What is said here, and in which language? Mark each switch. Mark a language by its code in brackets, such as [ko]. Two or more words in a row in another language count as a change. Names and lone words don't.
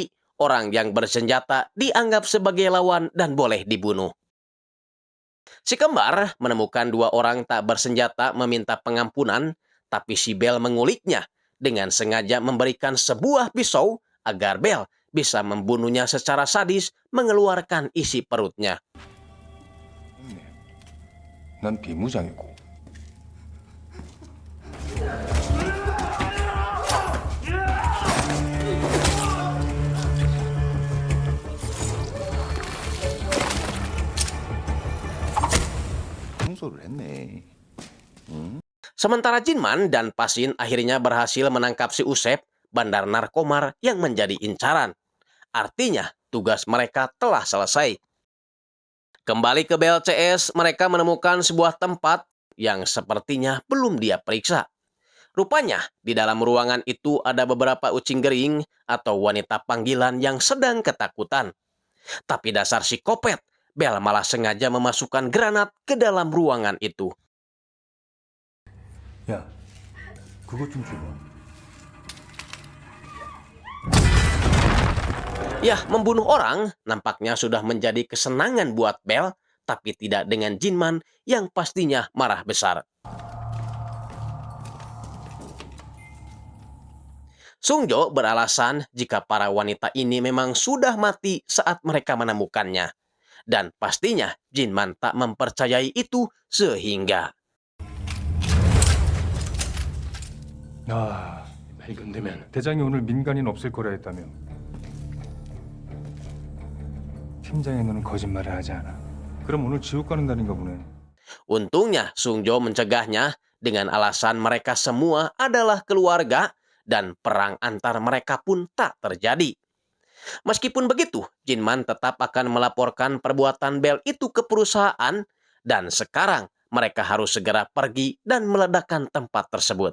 [id] Orang yang bersenjata dianggap sebagai lawan dan boleh dibunuh. Si kembar menemukan 2 orang tak bersenjata meminta pengampunan, tapi si Bell menguliknya dengan sengaja memberikan sebuah pisau agar Bell bisa membunuhnya secara sadis mengeluarkan isi perutnya. [ko] 난 비무장이고. 청소를 했네. [id] Sementara Jinman dan Pasin akhirnya berhasil menangkap si Usep, bandar narkomar yang menjadi incaran. Artinya, tugas mereka telah selesai. Kembali ke BLCS, mereka menemukan sebuah tempat yang sepertinya belum dia periksa. Rupanya, di dalam ruangan itu ada beberapa [su] ucing gering [id] atau wanita panggilan yang sedang ketakutan. Tapi dasar psikopat, Bell malah sengaja memasukkan granat ke dalam ruangan itu. [ko] 야, 그것 좀 줘봐. [id] Yah, membunuh orang nampaknya sudah menjadi kesenangan buat Bell, tapi tidak dengan Jinman yang pastinya marah besar. Sungjo beralasan jika para wanita ini memang sudah mati saat mereka menemukannya. Dan pastinya Jinman tak mempercayai itu sehingga... [ko] 아, 발견되면 대장이 오늘 민간인 없을 거라 했다며. 팀장의 너는 거짓말을 하지 않아. 그럼 오늘 지옥 가는 날인가 보네. [id] Untungnya Sungjo mencegahnya dengan alasan mereka semua adalah keluarga dan perang antar mereka pun tak terjadi. Meskipun begitu, Jinman tetap akan melaporkan perbuatan Bell itu ke perusahaan dan sekarang mereka harus segera pergi dan meledakkan tempat tersebut.